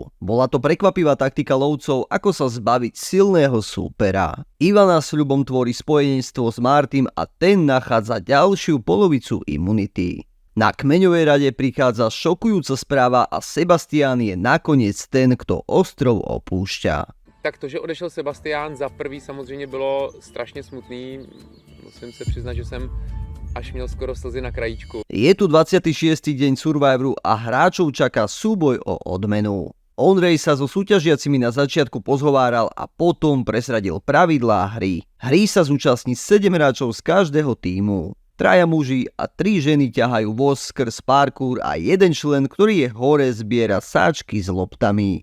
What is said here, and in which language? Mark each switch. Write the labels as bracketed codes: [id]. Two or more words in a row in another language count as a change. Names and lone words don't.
[sk] Bola to prekvapivá taktika lovcov, ako sa zbaviť silného súpera. Ivana s Ľubom tvorí spojenectvo s Martym a ten nachádza ďalšiu polovicu imunity. Na kmeňovej rade prichádza šokujúca správa a Sebastián je nakoniec ten, kto ostrov opúšťa. [cs] Tak to, že odešel Sebastián, za prvý samozřejmě bylo strašně smutný. Musím se přiznat, že jsem až měl skoro slzy na krajíčku. [sk] Je tu 26. deň Survivoru a hráčov čaká súboj o odmenu. Ondrej sa so súťažiacimi na začiatku pozhováral a potom presradil pravidlá hry. Hry sa zúčastní 7 hráčov z každého tímu. 3 muži a 3 ženy ťahajú voz skrz parkour a jeden člen, ktorý je hore, zbiera sáčky s loptami.